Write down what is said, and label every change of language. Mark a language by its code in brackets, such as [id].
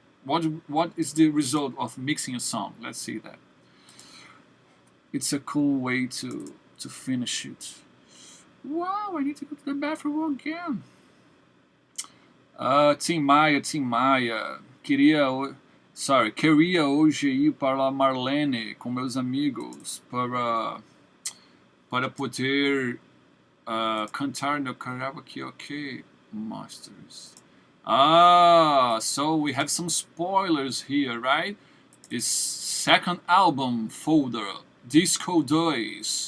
[en] What is the result of mixing a song? Let's see that. It's a cool way to finish it. Wow, I need to go to the bathroom again. Tim Maia. [pt] Queria hoje ir para Marlene com meus amigos para poder cantar no karaoke masters. [en] So we have some spoilers here, right? This second album folder, Disco 2.